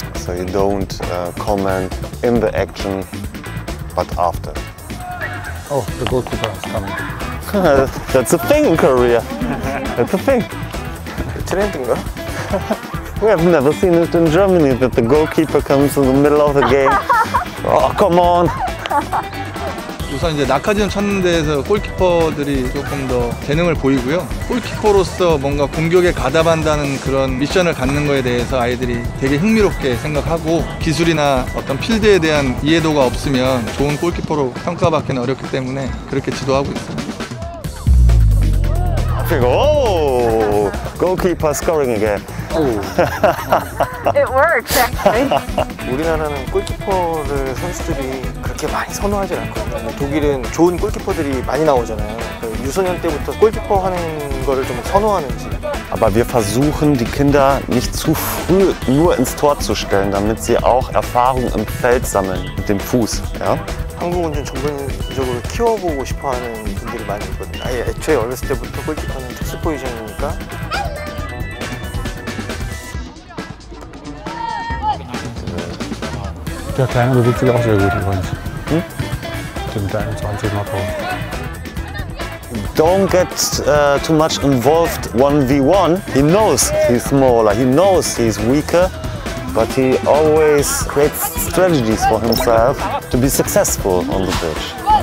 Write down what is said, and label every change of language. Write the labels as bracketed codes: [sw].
[en] So you don't comment in the action, but after. Oh, the goalkeeper is coming. That's a thing in Korea. That's a thing. [ko] 트렌드인가? [en] We have never seen it in Germany, that the goalkeeper comes in the middle of the game. Oh, come on. [ko] 우선 이제 낙하지점 찾는 데에서 골키퍼들이 조금 더 재능을 보이고요. 골키퍼로서 뭔가 공격에 가담한다는 그런 미션을 갖는 거에 대해서 아이들이 되게 흥미롭게 생각하고 기술이나 어떤 필드에 대한 이해도가 없으면 좋은 골키퍼로 평가받기는 어렵기 때문에 그렇게 지도하고 있습니다. [en] Oh, goalkeeper scoring again. It works actually. [ko] 우리나라는 골키퍼를 선수들이 그렇게 많이 선호하지 않거든요. 독일은 좋은 골키퍼들이 많이 나오잖아요. 유소년 때부터 골키퍼 하는 거를 좀 선호하는지. [de] Aber wir versuchen, die Kinder nicht zu früh nur ins Tor zu stellen, damit sie auch Erfahrung im Feld sammeln mit dem Fuß. Ja? [ko] 한국은 좀 전문적으로 키워보고 싶어하는 분들이 많이 있거든요. 아예 애초에 어렸을 때부터 골키퍼는 특수 포지션이니까. [de] Der Kleine bewegt sich auch sehr gut übrigens. Mit der 21 Nordhorn. [en] Don't get too much involved 1v1. He knows he's smaller, he knows he's weaker, but he always creates strategies for himself to be successful on the pitch.